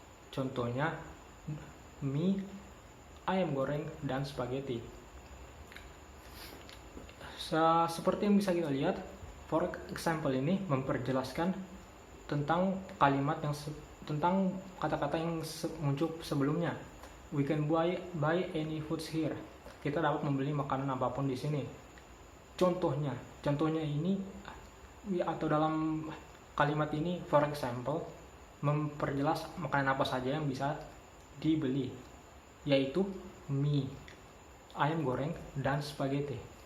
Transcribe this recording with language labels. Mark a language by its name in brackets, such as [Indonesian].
[Indonesian] Contohnya mie, ayam goreng, dan spaghetti. Seperti yang bisa kita lihat, [English] for example [Indonesian] ini memperjelaskan tentang tentang kata-kata yang muncul sebelumnya. [English] We can buy any foods here. [Indonesian] Kita dapat membeli makanan apapun di sini. Contohnya ini atau dalam kalimat ini [English] for example [Indonesian] memperjelas makanan apa saja yang bisa dibeli, yaitu mie, ayam goreng, dan spaghetti.